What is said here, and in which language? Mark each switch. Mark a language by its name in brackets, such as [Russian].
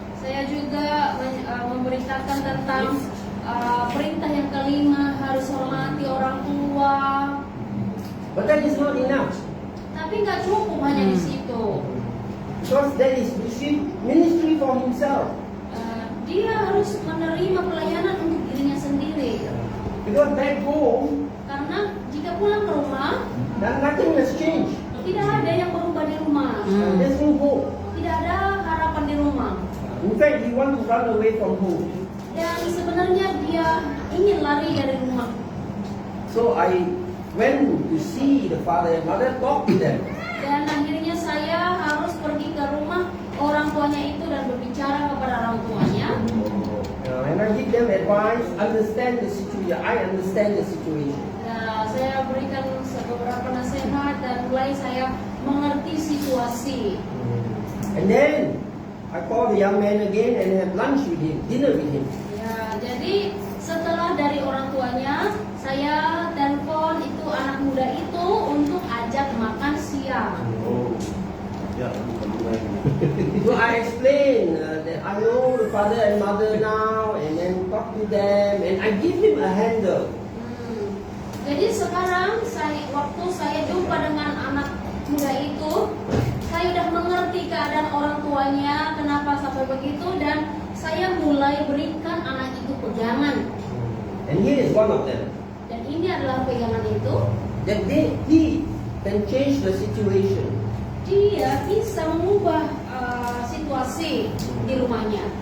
[Indonesian] Saya juga memberitakan tentang perintah yang kelima, harus hormati orang tua. [English] But that is not enough. [Indonesian] Tapi nggak cukup hanya di situ. [English] Because that is ministry for himself. [Indonesian] Dia harus menerima pelayanan untuk dirinya sendiri. [English] Because back home, [Indonesian] Karena jika pulang ke rumah, [English] then nothing has changed. [Indonesian] tidak ada yang berubah di rumah. [English] There's no hope. [Indonesian] Tidak ada harapan di rumah. [English] In fact, he wants to run away from home. [Indonesian] Dan sebenarnya dia ingin lari dari rumah. [English] So I went to see the father and mother, talk to them. [Indonesian] Dan akhirnya saya harus pergi ke rumah orang tuanya itu dan berbicara kepada orang tuanya. [English] And I give them advice, understand the situation. I understand the situation. [Indonesian] Nah, saya berikan beberapa nasihat dan mulai saya mengerti situasi. [English] And then I call the young man again and have lunch with him, dinner with him. [Indonesian] Ya, jadi setelah dari orang tuanya, saya telepon itu anak muda itu untuk ajak makan siang. Oh, ya, bukan lagi. [English] So I explain that I know the father and mother now, and then talk to them, and I give him a handle. [Indonesian] Jadi sekarang waktu saya jumpa dengan anak muda itu, saya sudah mengerti keadaan orang tuanya, kenapa sampai begitu, dan saya mulai berikan anak itu pegangan. [English] And here is one of them. [Indonesian] Dan ini adalah pegangan itu, [English] That he can change the situation. [Indonesian] dia bisa mengubah situasi di rumahnya.